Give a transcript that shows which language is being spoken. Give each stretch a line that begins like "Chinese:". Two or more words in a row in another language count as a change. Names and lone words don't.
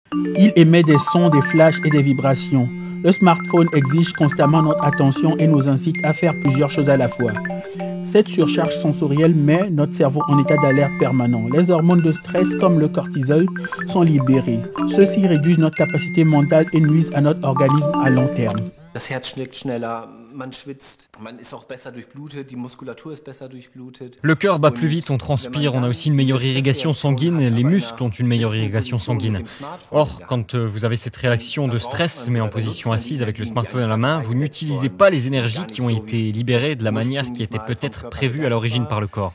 French: Il émet des sons, des flashs et des vibrations. Le smartphone exige constamment notre attention et nous incite à faire plusieurs choses à la fois. Cette surcharge sensorielle met notre cerveau en état d'alerte permanent. Les hormones de stress comme le cortisol sont libérées. Ceux-ci réduisent notre capacité mentale et nuisent à notre organisme à long terme.
German: Das Herz schlägt schneller, man schwitzt, man ist auch besser durchblutet, die Muskulatur ist besser durchblutet.
French: Le cœur bat plus vite, on transpire, on a aussi une meilleure irrigation sanguine, les muscles ont une meilleure irrigation sanguine. Or, quand vous avez cette réaction de stress, mais en position assise avec le smartphone à la main, vous n'utilisez pas les énergies qui ont été libérées de la manière qui était peut-être prévue à l'origine par le corps.